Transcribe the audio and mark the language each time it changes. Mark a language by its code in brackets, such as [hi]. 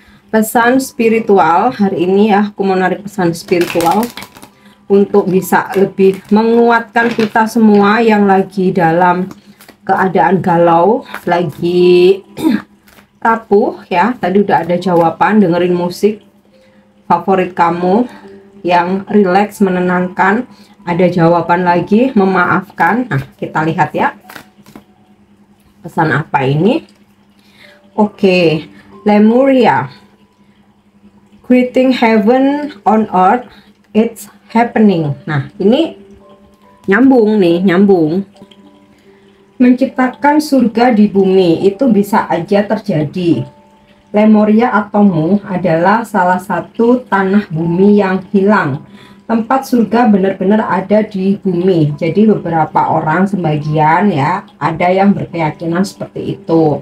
[id] Pesan spiritual hari ini ya, aku mau narik pesan spiritual untuk bisa lebih menguatkan kita semua yang lagi dalam keadaan galau, lagi rapuh ya. Tadi udah ada jawaban, dengerin musik favorit kamu yang rileks, menenangkan. Ada jawaban lagi, memaafkan. Nah kita lihat ya, pesan apa ini. [en] Oke, Lemuria, creating heaven on earth, it's happening. [id] Nah ini nyambung nih, nyambung. Menciptakan surga di bumi itu bisa aja terjadi. Lemuria atau Mu adalah salah satu tanah bumi yang hilang. Tempat surga benar-benar ada di bumi. Jadi beberapa orang, sebagian ya, ada yang berkeyakinan seperti itu.